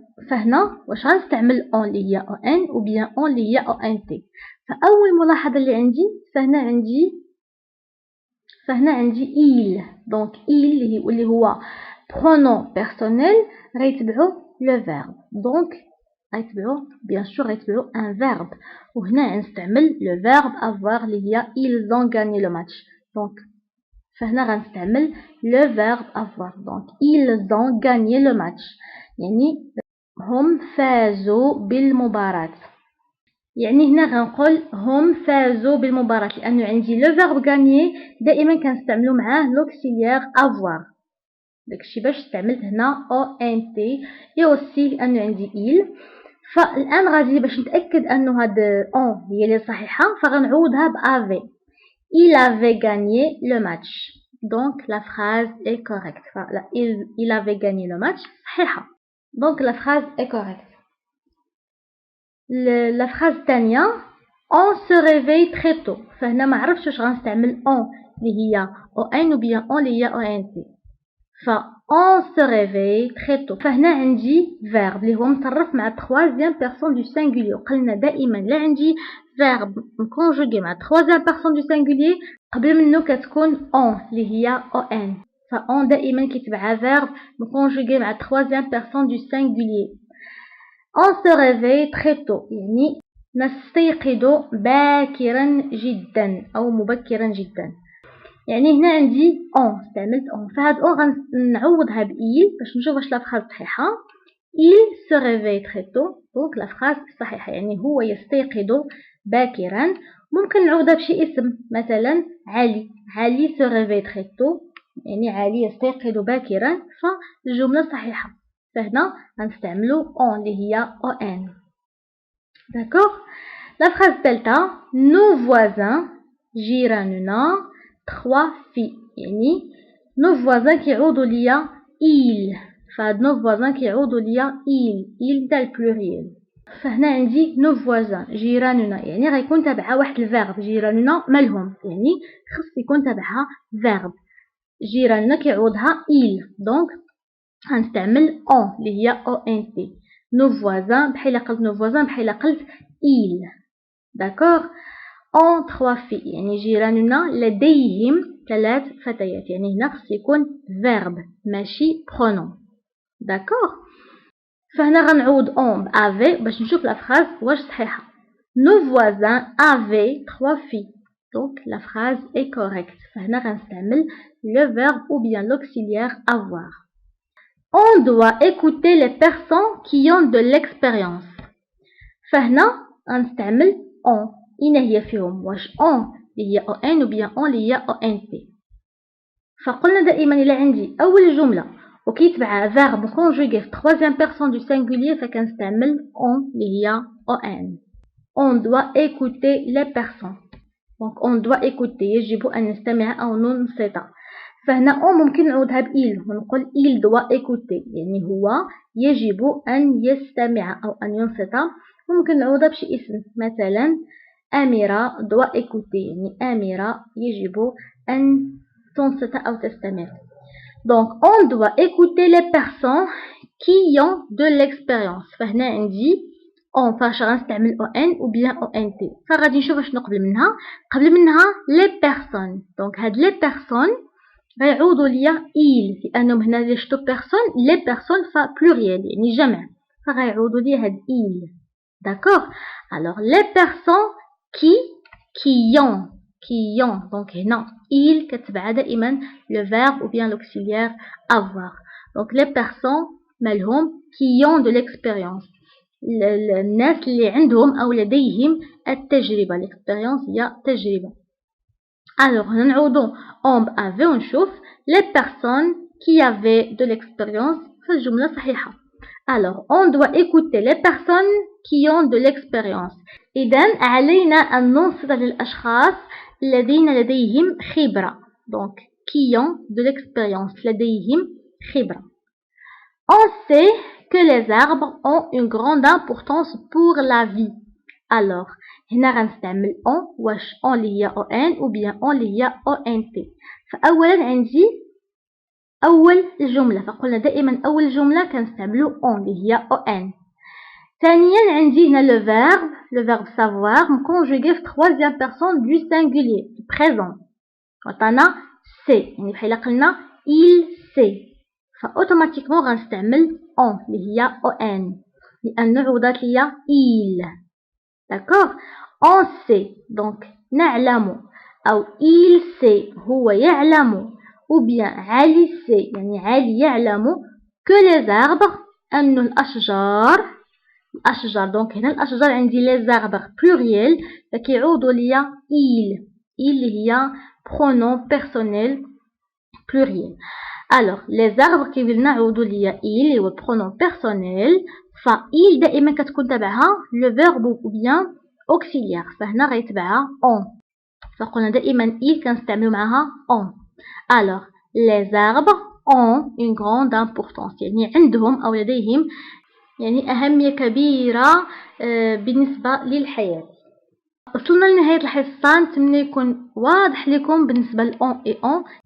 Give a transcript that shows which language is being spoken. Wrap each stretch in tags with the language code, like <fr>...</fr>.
<ar>فهنا واش غنستعمل on اللي هي</ar> <fr>on ou bien on</fr> <ar>اللي هي ont. فأول ملاحظة اللي عندي فهنا عندي il.</ar> <fr>donc il</fr> <ar>اللي هو</ar> <fr>pronom personnel غيتبعو le verbe. donc غيتبعو bien sûr غيتبعو un verbe.</fr> <ar>وهنا غنستعمل</ar> <fr>le verbe avoir</fr> <ar>اللي هي</ar> <fr>ils ont gagné le match. donc فهنا غنستعمل le verbe avoir. donc ils ont gagné le match</fr> <ar>يعني هم فازوا بالمباراة. يعني هنا غنقول هم فازوا بالمباراة لأنه عندي لو فيرب غانيي دائما كنستعملو معاه لوكسيليير افوار. داكشي باش استعملت هنا او ان تي اي اوسي لأنه عندي il. فالآن غادي باش نتأكد أنه هاد اون هي اللي صحيحة فغنعوضها بافي.</ar> <fr>il avait gagné le match. donc la phrase est correcte. il avait gagné le match</fr> <ar>صحيحة.</ar> <fr>donc la phrase est correcte. la phrase الثانية on se réveille très tôt.</fr> <ar>فهنا ما عرفتش واش غنستعمل on اللي هي</ar> <fr>on ou bien on</fr> <ar>اللي هي ont.</ar> <fr>ف on se réveille très tôt.</fr> <ar>فهنا عندي verbe اللي هو مصرف مع</ar> <fr>troisième personne du singulier.</fr> <ar>قلنا دائما لا عندي</ar> <fr>verbe conjugué</fr> <ar>مع</ar> <fr>troisième personne du singulier</fr> <ar>قبل منه كتكون on اللي هي on.</ar> <fr>ف on</fr> <ar>دائما كيتبعها</ar> <fr>verbe conjugué مع troisième personne du singulier. on se réveille très tôt</fr> <ar>يعني نستيقظ باكرا جدا أو مبكرا جدا. يعني هنا عندي on استعملت on. فهاد on غنعوضها بإل باش نشوف واش لا فراز صحيحة.</ar> <fr>il se réveille très tôt.</fr> <ar>donc لا فراز صحيحة يعني هو يستيقظ باكرا. ممكن نعوضها بشي اسم مثلا علي. علي</ar> <fr>se réveille très tôt</fr> <ar>يعني علي يستيقظ باكرا فالجملة صحيحة. فهنا غنستعملو on اللي هي on. داكوغ. لا فراز الثالثة</ar> <fr>nos voisins</fr> <ar>جيراننا 3 filles يعني nos voisins كيعوضوا ليا il. فهاد nos voisins كيعوضوا ليا il تاع البلوريال. فهنا عندي</ar> <fr>nos voisins</fr> <ar>جيراننا يعني غيكون تابعها واحد الفيرب. جيراننا مالهم يعني خص يكون تابعها فيرب. جيراننا كيعوضها il. donc غنستعمل on اللي هي ont.</ar> <fr>nos voisins</fr> <ar>بحال قلت nos voisins بحال قلت il. داكوغ.</ar> <fr>ont 3 filles</fr> <ar>يعني جيراننا لديهم 3 فتيات يعني هنا خص يكون verbe ماشي pronom. داكوغ. فهنا غنعوض</ar> <fr>on avait</fr> <ar>باش نشوف</ar> <fr>la phrase</fr> <ar>واش صحيحة.</ar> <fr>Nos voisins avaient 3 filles. Donc la phrase est correcte.</fr> <ar>فهنا غنستعمل</ar> <fr>le verbe ou bien l'auxiliaire avoir. On doit écouter les personnes qui ont de l'expérience.</fr> <ar>فهنا غنستعمل on. إنا هي فيهم واش on اللي هي</ar> <fr>on ou bien on</fr> <ar>اللي هي ont. فقلنا دائما إلا عندي أول جملة وكيتبعها</ar> <fr>verbe conjugué</fr> <ar>في</ar> <fr>troisième personne du singulier</fr> <ar>فكنستعمل on اللي هي on.</ar> <fr>On doit écouter les personnes. Donc on doit écouter</fr> <ar>يجب أن نستمع أو ننصت. فهنا on ممكن نعوضها بإل ونقول</ar> <fr>il doit écouter</fr> <ar>يعني هو يجب أن يستمع أو أن ينصت. وممكن نعوضها بشي اسم مثلا أميرة</ar> <fr>doit écouter</fr> <ar>يعني أميرة يجب أن تنصت أو تستمع.</ar> <fr>Donc on doit écouter les personnes qui ont de l'expérience.</fr> <ar>فهنا عندي</ar> <fr>on</fr> <ar>فاش غنستعمل</ar> <fr>on ou bien ont.</fr> <ar>فغادي نشوف شنو قبل منها</ar> <fr>les personnes.</fr> <ar>Donc هاد</ar> <fr>les personnes</fr> <ar>غيعوضوا ليا il لأنهم هنا لي شتو personnes les personnes pluriel يعني جمع فغيعوضوا ليا هاد il.</ar> <fr>D'accord. Alors les personnes qui ont donc هنا il</fr> <ar>كتبع دائما</ar> <fr>le verbe ou bien l'auxiliaire avoir. Donc les personnes مالهم qui ont de l'expérience</fr> <ar>الناس اللي عندهم أو لديهم التجربة. l'expérience هي تجربة.</ar> <fr>alors هنا</fr> <ar>نعوضو</ar> <fr>on avait</fr> <ar>ونشوف</ar> <fr>les personnes qui avaient de l'expérience</fr> <ar>فالجملة صحيحة.</ar> <fr>alors on doit écouter les personnes qui ont de l'expérience.</fr> <ar>إذن علينا أن ننصت للأشخاص الذين لديهم خبرة.</ar> <fr>donc qui ont de l'expérience</fr> <ar>لديهم خبرة.</ar> <fr>on sait que les arbres ont une grande importance pour la vie. alors</fr> <ar>هنا غنستعمل</ar> <fr>on واش on اللي هي on ou bien on اللي هي ont.</fr> <ar>فأولا عندي أول جملة فقلنا دائما أول جملة كنستعملو on اللي هي on. ثانيا عندي هنا</ar> <fr>le verbe savoir conjugué في troisième personne du singulier présent.</fr> <ar>وعطانا sait يعني بحال قلنا</ar> <fr>il sait</fr> <ar>فأوتوماتيكمون غنستعمل on اللي هي on لأن عوضات ليا il.</ar> <fr>d'accord. on sait donc</fr> <ar>نعلم أو</ar> <fr>il sait</fr> <ar>هو يعلم ou bien علي sait يعني علي يعلم</ar> <fr>que les arbres</fr> <ar>أن الأشجار donc هنا الأشجار عندي les arbres pluriel فكيعوضوا ليا il اللي هي</ar> <fr>pronom personnel pluriel. alors les arbres</fr> <ar>كيف قلنا عوضوا ليا</ar> <fr>il هو pronom personnel il</fr> <ar>دائما كتكون تبعها</ar> <fr>le verbe ou bien auxiliaire</fr> <ar>فهنا غيتبعها</ar> <fr>on.</fr> <ar>فقلنا دائما il كنستعملو معها on. alors</ar> <fr>les arbres ont une grande importance</fr> <ar>يعني عندهم أو لديهم يعني أهمية كبيرة بالنسبة للحياة. وصلنا لنهاية الحصة. نتمنى يكون واضح لكم بالنسبة لأون إي أون.</ar>